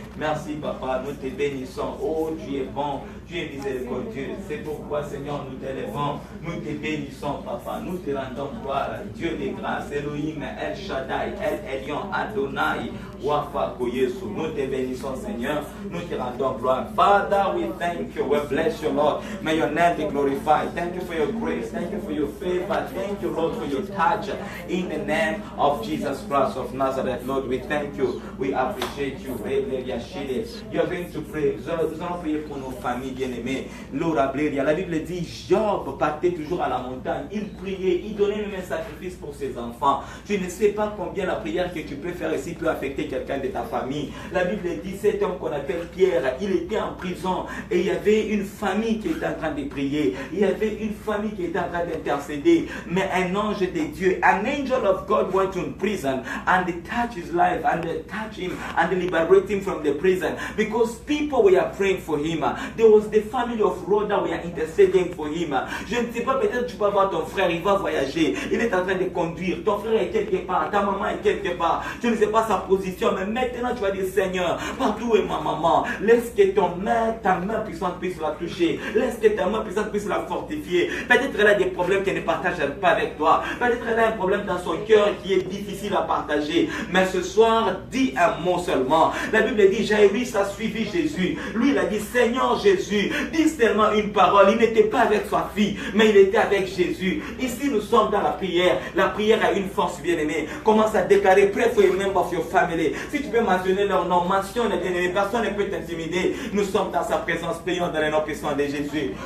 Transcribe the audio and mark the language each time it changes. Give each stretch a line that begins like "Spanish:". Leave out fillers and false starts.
French: Merci, Papa, nous te bénissons. Oh, tu es bon, tu es miséricordieux. C'est pourquoi, Seigneur, nous t'élèvons, nous te bénissons, Papa. Nous te rendons gloire, Dieu des grâces, Elohim, El Shaddai, El Elyon, Adonai, Wafa, Koyesu. Nous te bénissons, Seigneur. Nous te rendons gloire.
English: Father, we thank you. We bless you, Lord. May your name be glorified. Thank you for your grace. Thank you for your favor. Thank you, Lord, for your touch. In the name of Jesus Christ of Nazareth, Lord, we thank you. We appreciate you. You are going to pray.
French: Nous allons prier pour nos familles bien-aimées. La Bible dit, Job partait toujours à la montagne. Il priait, il donnait même un sacrifice pour ses enfants. Tu ne sais pas combien la prière que tu peux faire ici peut affecter quelqu'un de ta famille. La Bible dit, cet homme qu'on appelle Pierre, il était en prison et il y avait une famille qui était en train de prier. Il y avait une famille qui était en train d'intercéder. Mais un ange de Dieu,
English: an angel of God went to prison and they touched his life and they touched him and they liberated him from the prison because people were praying for him. There was the family of Rhoda were interceding for him.
French: Je ne sais pas, peut-être tu peux voir ton frère, il va voyager, il est en train de conduire, ton frère est quelque part, ta maman est quelque part, tu ne sais pas sa position, mais maintenant tu vas dire Seigneur, partout est ma maman, laisse que ta main puissante puisse la toucher, laisse que ta main puissante puisse la fortifier. Peut-être elle a des problèmes qu'elle ne partage pas avec toi, peut-être elle a un problème dans son cœur qui est difficile à partager, mais ce soir, dis un mot seulement. La Bible dit, Jairus a suivi Jésus, lui il a dit Seigneur Jésus, dis seulement une parole. Il n'était pas avec sa fille, mais il était avec Jésus. Ici nous sommes dans la prière. La prière a une force, bien-aimée. Commence à déclarer,
English: pray for a member of your family.
French: Si tu peux mentionner leur nom, mentionne, bien-aimé, personne ne peut t'intimider. Nous sommes dans sa présence, prions dans les noms puissants de Jésus.